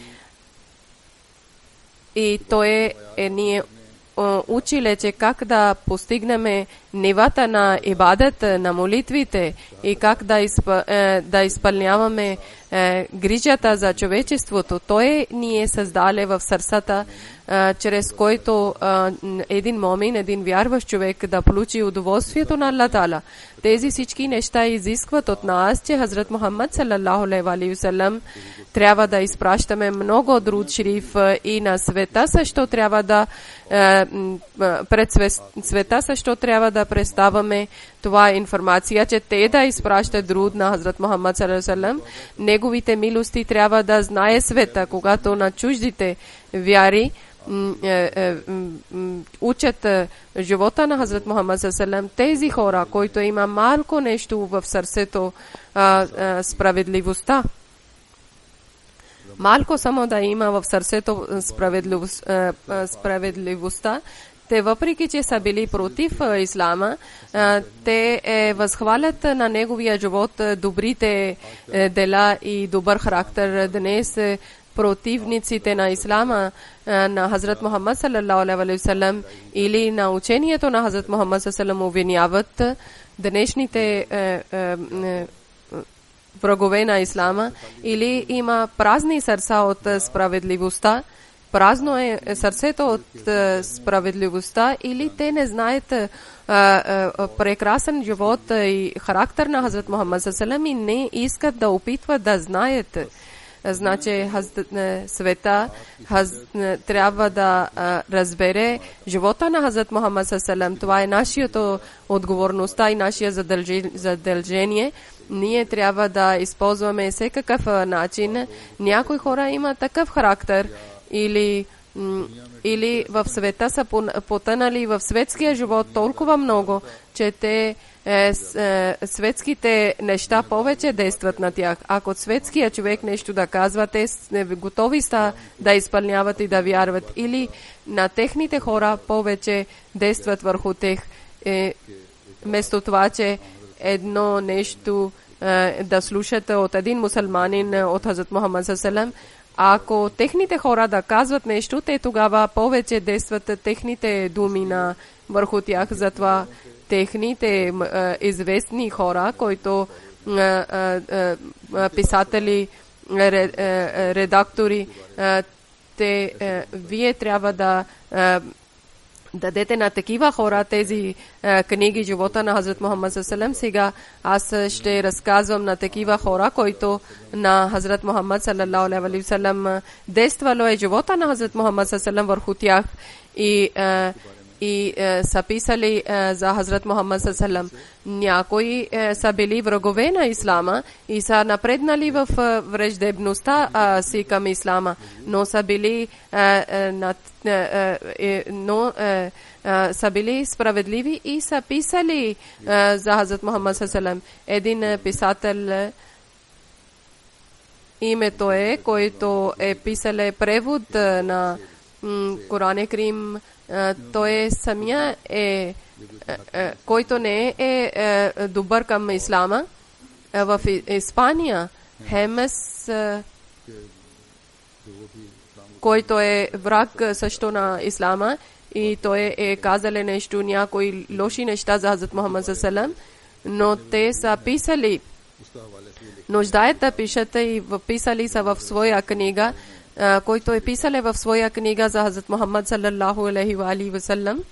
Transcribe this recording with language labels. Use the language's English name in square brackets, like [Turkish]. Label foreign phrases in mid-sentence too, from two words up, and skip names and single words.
[Bulgarian] И той ни училе, че как да постигнем нивата на ибадет, на молитвите и как да изпълняваме грижата за човечеството. Той ни е създале в сърцата, чрез който един момин, един вярващ човек да получи удоволствието на Аллах Тала. Тези всички неща изискват от нас, че Хазрат Мухаммад [Arabic] صلى الله عليه وسلم [Bulgarian] трябва да изпращаме много [Urdu] درود شریف [Bulgarian] и на света също трябва да пред света също трябва да представяме това информация, че те да изпращат друд на Хазрат Мухаммад [Arabic] صلى الله عليه وسلم. [Bulgarian] Неговите милости трябва да знае света, когато на чуждите вяри учат живота на Хазрат Мухаммад [Arabic] صلى الله عليه وسلم. [Bulgarian] Тези хора, които има малко нещо в сърцето, справедливостта, малко само да има в сърцето справедливостта, те въпреки, че са били против ислама, те възхвалят на неговия живот добрите дела и добър характер. Днес противниците на ислама, на Хазрат Мухаммад [Arabic] صلى الله عليه وسلم [Bulgarian] или на учението на Хазрат Мухаммад [Arabic] صلى الله عليه وسلم [Bulgarian] обвиняват днешните врагове на ислама, или има празни сърца от справедливостта, празно е сърцето от справедливостта, или те не знаят прекрасен живот и характер на Хазрат Мухаммад [Arabic] صلى الله عليه وسلم [Bulgarian] и не искат да опитват да знаят. Значи света трябва да разбере живота на Хазрат Мухаммад [Arabic] صلى الله عليه وسلم. [Bulgarian] Това е нашата отговорността и нашия задължение. Ние трябва да използваме всекакъв начин. Някои хора имат такъв характер или в света са потънали в светския живот толкова много, че те светските неща повече действат на тях. Ако светския човек нещо да казва, те готови са да изпълняват и да вярват. Или на техните хора повече действат върху тях. Вместо това, че едно нещо да слушат от един мусулманин от Хазрат Мухаммад [Arabic] صلى الله عليه وسلم, [Bulgarian] ако техните хора да казват нещо, те тогава повече действат техните думи върху тях. Затова техните известни хора, които писатели, редактори, вие трябва да дадете на такива хора тези книги живота на Хазрат Мухаммад [Arabic] صلى الله عليه وسلم. [Bulgarian] Сега аз ще разказвам на такива хора, които на Хазрат Мухаммад [Arabic] صلى الله عليه وسلم [Bulgarian] действало е живота на Хазрат Мухаммад [Arabic] صلى الله عليه وسلم [Bulgarian] върху тях и са писали за Хазрат Мухаммад [Arabic] صلى الله عليه وسلم. [Bulgarian] Някои са били врагове на ислама и са напреднали в враждебността си към ислама, но са били са били справедливи и са писали за Хазрат Мухаммад [Arabic] صلى الله عليه وسلم. [Bulgarian] Един писател, името е, който е писал превод на Коран Карим, той самия който не е добър към ислама. В Испания Хемес, който е враг също на ислама, и той е казал нещо, някои лоши неща за Хазрат Мухаммад [Arabic] صلى الله عليه وسلم, [Bulgarian] но те са писали, нуждаят да пишат и писали са в своя книга, който е писал в своя книга за Хазрат Мухаммад [Arabic] صلى الله عليه وسلم.